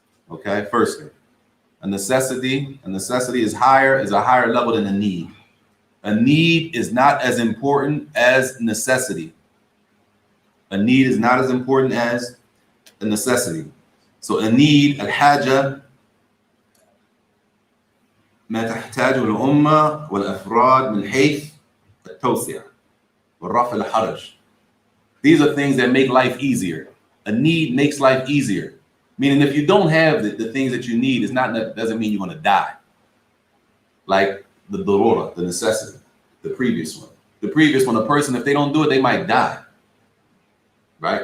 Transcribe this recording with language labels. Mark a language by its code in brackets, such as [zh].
[en] Okay, firstly, a necessity is a higher level than a need. A need is not as important as necessity. A need is not as important as a necessity. So a need, [ar] al-haja, ما تحتاجه الأمة والأفراد من حيث التوسعة والرفع الحرج. [en] These are things that make life easier. A need makes life easier. Meaning if you don't have the things that you need, doesn't mean you're going to die. Like the darura, the necessity, the previous one. The previous one, a person, if they don't do it, they might die. Right?